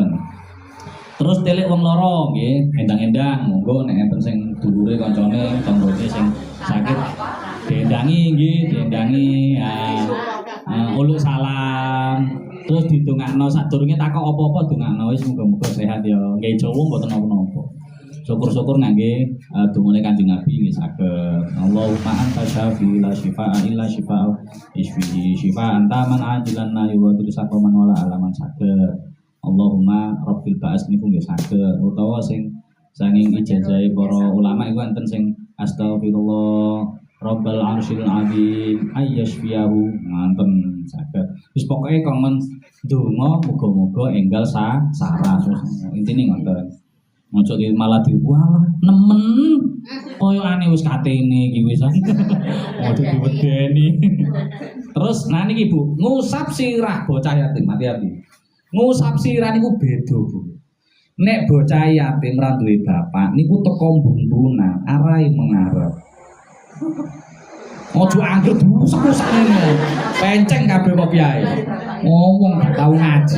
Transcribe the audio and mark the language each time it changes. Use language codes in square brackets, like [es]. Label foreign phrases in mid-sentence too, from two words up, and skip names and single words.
[jv] Terus telik wong loro nggih, endang-endang monggo nek enten sing dulure kancane, tanggane sing sakit diendangi nggih, diendangi uluk salam. Terus didongakno sadurunge takok apa-apa dongakno wis muga-muga sehat ya. Nggih Jawa mboten napa-napa. Syukur-syukur ngangge dungane Kanjeng Nabi nggih saged. [ar] اللهم أنت شافي لا شفاء إلا شفاء اشف شفاء أنت من عاجلا لا يغادر سقما ولا ألما saged. اللهم رب البأس [jv] niku nggih saged utawa sing saking ijazah para ulama iku enten sing [ar] أستغفر الله رب العرش العظيم أن يشفيه [jv] nganten saged. Wis pokoke kongen donga muga-muga enggal sarah. Intine ngoten. Ojo malah diwalah nemen koyo ane wis katene iki wis. Ojo diwedeni. Terus nah niki Bu, ngusap sirah bocah yatim hati-hati. Ngusap sirah niku beda, Bu. Nek bocah yatim ra duwe bapak niku teko mbumbunan, arahe mengarep. Ojo anggere diusap-usap ngene. Penceng kabeh kok piye. Ngomong gak tau ngaji.